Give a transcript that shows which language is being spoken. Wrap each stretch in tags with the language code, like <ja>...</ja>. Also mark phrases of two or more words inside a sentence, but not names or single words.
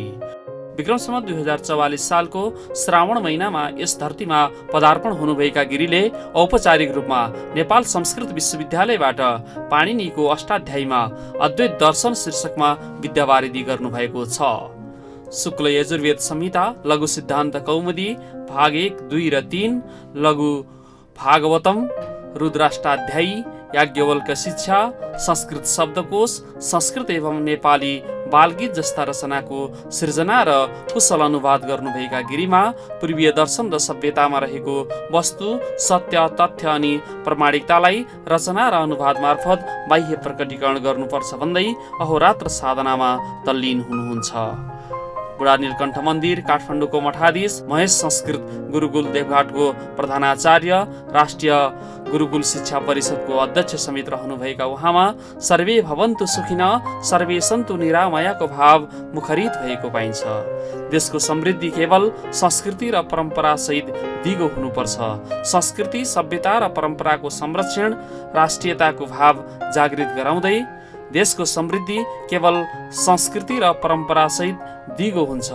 <ne>विक्रम सम्वत 2044 सालको श्रावण महिनामा यस धरतीमा पदार्पण हुनुभएका गिरीले औपचारिक रूपमा नेपाल संस्कृत विश्वविद्यालयबाट पाणिनीको अष्टाध्यायीमा अद्वैत दर्शन शीर्षकमा विद्यावारिधि गर्नुभएको छ। शुक्ल यजुर्वेद संहिता, लघु सिद्धान्त कौमुदी भाग 1, 2 र 3, लघु भागवतम, रुद्राष्टाध्यायी, याज्ञवल्क्य शिक्षा, संस्कृत शब्दकोश, संस्कृत एवं नेपाली बालगीत जस्ता रचनाको सृजना र कुशल अनुवाद गर्नुभएका गिरीमा पूर्वीय दर्शन र सभ्यतामा रहेको वस्तु, सत्य, तथ्य अनि प्रमाणिकतालाई रचना र अनुवाद मार्फत बाह्य प्रकटीकरण गर्नुपर्छ भन्दै अहोरात्र साधनामा तल्लीन हुनुहुन्छ। बुढा नीलकण्ठ मन्दिर, काठमाडौँको मठाधीश, महेश संस्कृत गुरुकुल देवघाटको प्रधानाचार्य, राष्ट्रिय गुरुकुल शिक्षा परिषदको अध्यक्ष समेत रहनुभएका उहाँमा</ne> <sa>सर्वे भवन्तु सुखिन, सर्वे सन्तु निरामयको</sa> <ne>भाव मुखरित भएको पाइन्छ। देशको समृद्धि केवल संस्कृति र परम्परा सहित दिगो हुनुपर्छ। संस्कृति, सभ्यता र परम्पराको संरक्षण राष्ट्रियताको भाव जागृत गराउँदै देशको समृद्धि केवल संस्कृति र परम्परा सहित दिगो हुन्छ।</ne>